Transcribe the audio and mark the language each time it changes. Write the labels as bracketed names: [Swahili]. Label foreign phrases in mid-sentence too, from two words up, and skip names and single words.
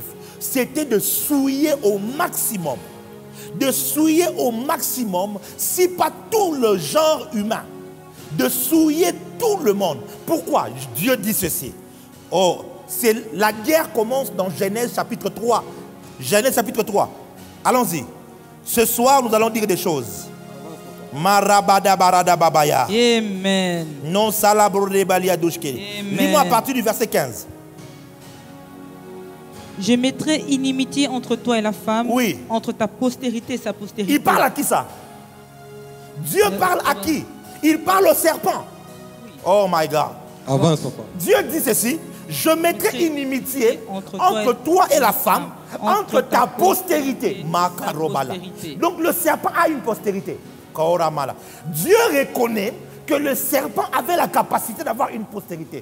[French] C'était de souiller au maximum. De souiller au maximum, si pas tout le genre humain. De souiller tout le monde. Pourquoi? Dieu dit ceci. Oh, la guerre commence dans Genèse chapitre 3. Genèse chapitre 3. Allons-y. Ce soir, nous allons dire des choses. Marabada barada babaya. Amen. Non salabrode balia douchke. Lis-moi à partir du verset 15. Je mettrai inimitié entre toi et la femme, Oui. entre ta postérité et sa postérité. Il parle à qui ça? Dieu parle à qui? Il parle au serpent. [English] Oh my God. [French] Avance, papa. Dieu dit ceci. Je mettrai inimitié entre toi et la femme, entre ta postérité. Makarobala. Donc le serpent a une postérité. Dieu reconnaît que le serpent avait la capacité d'avoir une postérité.